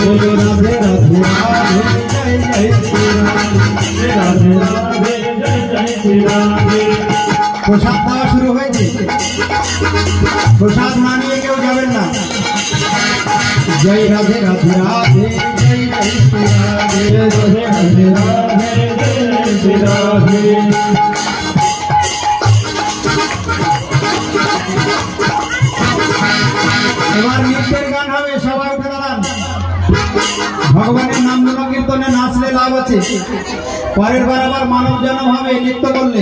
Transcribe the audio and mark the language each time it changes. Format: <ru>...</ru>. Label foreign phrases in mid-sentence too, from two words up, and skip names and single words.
<hi>बोलो राधे राधे राधे जय जय श्री राधे। राधे राधे जय जय श्री राधे।</hi> <bn>প্রসাদ দেওয়া শুরু হয়েছে। প্রসাদ না নিয়ে কেউ যাবেন না। জয় রাধে রাধে রাধে জয় জয় শ্রী রাধে।</bn> <hi>राधे राधे राधे जय जय श्री राधे।</hi> <bn>এবার নৃত্যের গান হবে। ভগবানের নাম কীর্তনে নাচলে লাভ আছে, পরের বার আবার মানব জন্ম হবে নৃত্য করলে।</bn>